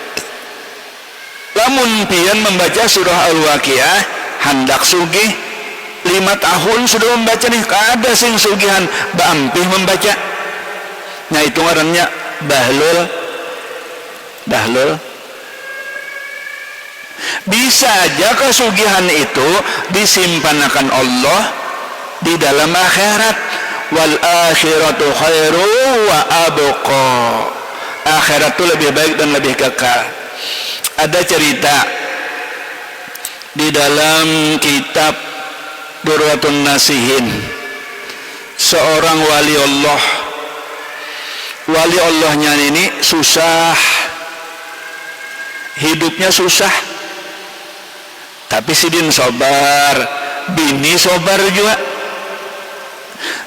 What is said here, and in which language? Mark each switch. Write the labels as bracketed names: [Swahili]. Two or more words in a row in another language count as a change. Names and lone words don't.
[Banjar] Lamun pian membaca surah Al-Waqiah hendak sugih, 5 tahun sudah membaca nih, kada sing sugihan baampih membaca. Nah, itu ngarannya bahlul. Bisa aja kesugihan itu disimpankan Allah di dalam akhirat. [Arabic] Wal akhiratu khairu wa abqa. [Indonesian] Akhirat itu lebih baik dan lebih kekal. [Banjar] Ada cerita di dalam kitab Durratun Nasihin, seorang wali Allahnya ini susah, hidupnya susah, tapi sidin sobar, bini sobar juga.